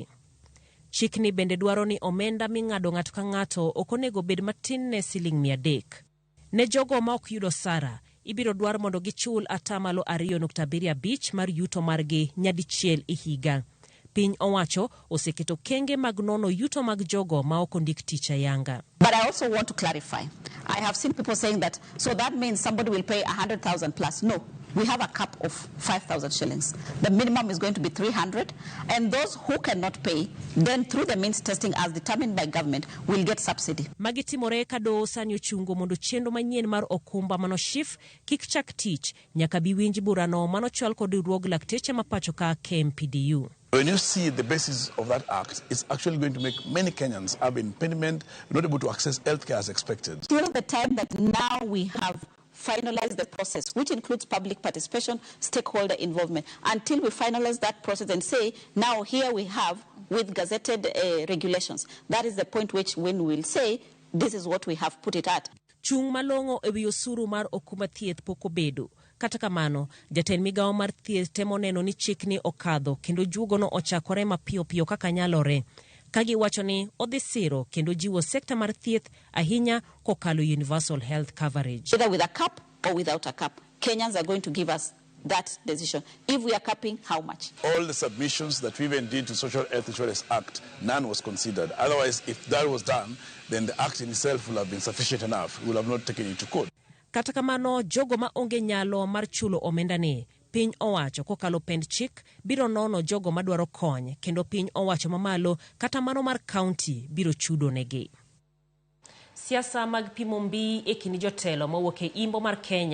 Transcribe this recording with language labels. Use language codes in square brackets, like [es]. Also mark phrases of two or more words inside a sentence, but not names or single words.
[luo] Chikni bende dwaro ni omenda ming'ado ng'ato ka ng'ato ok onego bed matin ne siling 300. Ne jogo ma ok yudo sara ibiro dwar mondo gichul 2.75 mar yuto margi nyadichiel e higa. Piny owacho oseketo kenge mag nono yuto mag jogo ma ok ondik tich ayanga. [en] But I also want to clarify. I have seen people saying that, so that means somebody will pay 100,000 plus. No, we have a cap of 5,000 shillings. The minimum is going to be 300. And those who cannot pay, then through the means testing as determined by government, will get subsidy. [luo] Magitimore kado sani ochungo mondo chenro manyien mar okumba mano SHIF kik chak tich nyaka bi winj burano mano chwal kod riwruog lakteche mapacho ka KMPDU. [en] When you see the basis of that act, it's actually going to make many Kenyans have impediment, not able to access healthcare as expected. Till the time that now we have finalized the process, which includes public participation, stakeholder involvement, until we finalize that process and say, now here we have with gazetted regulations, that is the point when we will say, this is what we have put it at. [luo] Chung malongo ewi osuru mar okumba thieth poko bedo. Kata kamano, jatend migao mar thieth temo neno ni chikni okadho kendo jugono ochakore mapiyo kaka nyalore. Kagi wacho ni odhi siro kendo jiwo sekta mar thieth ahinya kokalo [en] universal health coverage. Either with a cap or without a cap, Kenyans are going to give us that decision. If we are capping, how much? All the submissions that we even did to Social Health Insurance Act, none was considered. Otherwise, if that was done, then the act in itself will have been sufficient enough. We will have not taken it to court. [luo] Kata kamano, jogo ma onge nyalo mar chulo omenda ni, piny owacho kokalo pend chik biro nono jogo madwaro kony kendo piny owacho mamalo kata mano mar county biro chudo negi. Siasa mag pimo mbii e kind jotelo mawuok e imbo mar Kenya